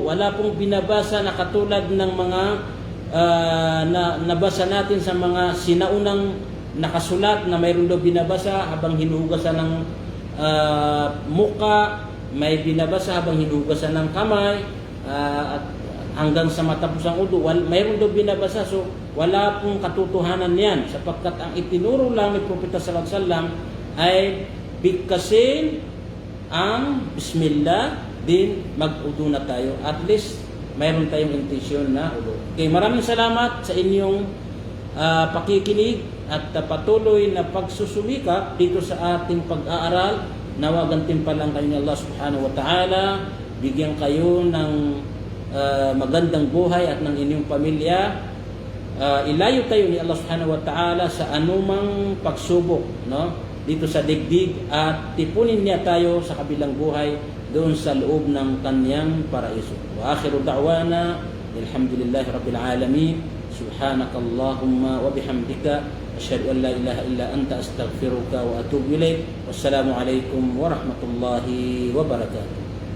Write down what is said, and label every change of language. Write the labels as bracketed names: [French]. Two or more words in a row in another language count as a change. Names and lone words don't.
[Filipino] Wala pong binabasa na katulad ng mga nabasa natin sa mga sinaunang nakasulat na mayroon daw binabasa habang hinuhugasan ng muka, may binabasa habang hinuhugasan ng kamay, at hanggang sa matapos ang wudu, mayroon daw binabasa. So wala pong katotohanan yan sapagkat ang itinuro lang ni Propeta [Arabic] صلى الله عليه وسلم [Filipino] ay bigkasin ang Bismillah, din mag-udu na tayo. [English] At least, [Filipino] mayroon tayong intensyon na udu. Okay, maraming salamat sa inyong pakikinig at patuloy na pagsusumikap dito sa ating pag-aaral. Nawagan timpalang kayo ni Allah [Arabic] سبحانه وتعالى. [Filipino] Bigyan kayo ng magandang buhay at ng inyong pamilya. Ilayo tayo ni Allah [Arabic] سبحانه وتعالى [Filipino] sa anumang pagsubok, no? Dito sa digdig, at tipunin niya tayo sa kabilang buhay doon sa loob ng kanyang paraiso. [Arabic] وآخر دعوانا الحمد لله رب العالمين. سبحانك اللهم وبحمدك أشهد أن لا إله إلا أنت أستغفرك وأتوب إليك. والسلام عليكم ورحمة الله وبركاته.